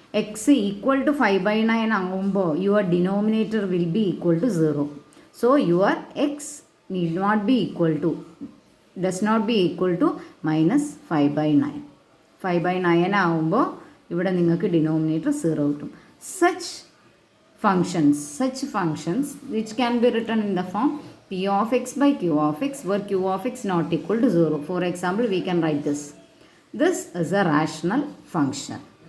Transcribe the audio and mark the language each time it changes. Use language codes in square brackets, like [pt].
[en] x equal to 5/9 ആകുമ്പോൾ your denominator will be equal to 0. So your x need not be equal to, does not be equal to -5/9. [ml] 5/9 ആകുമ്പോൾ ഇവിടെ നിങ്ങൾക്ക് denominator 0 കിട്ടും. [en] such functions which can be written in the form p of x by q of x, where q of x not equal to 0. For example, we can write this is a rational function.